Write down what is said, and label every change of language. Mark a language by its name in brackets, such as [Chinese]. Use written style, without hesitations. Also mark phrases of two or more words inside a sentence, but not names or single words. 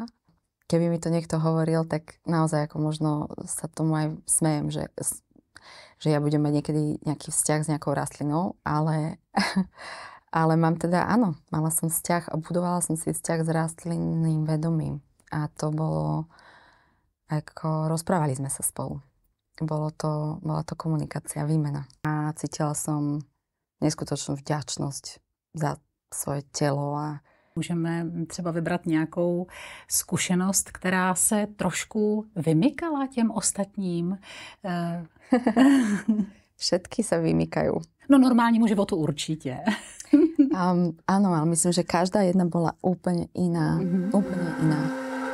[Slovak] Keby mi to niekto hovoril, tak naozaj ako možno sa tomu aj smejem, že ja budem mať niekedy nejaký vzťah s nejakou rastlinou, ale mám teda, áno, mala som vzťah a budovala som si vzťah s rastlinným vedomím. A to bolo, ako rozprávali sme sa spolu. bola to komunikácia, výmena. A cítila som neskutočnú vďačnosť za svoje telo. A [Czech] můžeme třeba vybrat nějakou zkušenost, která se trošku vymykala těm ostatním? [Slovak] Všetky sa vymykajú. [Czech] No normálnímu životu určitě. [Slovak] Áno, ale myslím, že každá jedna bola úplne iná. Úplne iná.